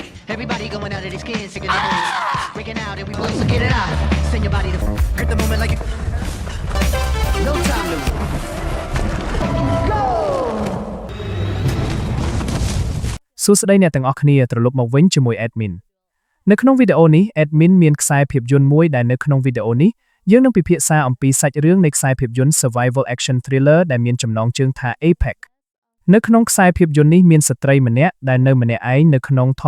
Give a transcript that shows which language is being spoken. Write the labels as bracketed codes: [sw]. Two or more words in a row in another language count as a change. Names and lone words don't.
[en] Everybody going out of their skin, sick of the pain. Breaking out and we both so get it out. Send your body to grip the moment like you. No time to go. [km] សួស្តីអ្នកទាំងអស់គ្នាត្រឡប់មកវិញជាមួយ Admin នៅក្នុងវីដេអូនេះ Admin មានខ្សែភាពយន្តមួយដែលនៅក្នុងវីដេអូនេះយើងនឹងពិភាក្សាអំពីសាច់រឿងនៃខ្សែភាពយន្ត [en] Survival Action Thriller [km] ដែលមានចំណងជើងថា Apex នៅក្នុងខ្សែភាពយន្តនេះមានស្ត្រីម្នាក់ដែលនៅម្នាក់ឯងនៅក្នុងធ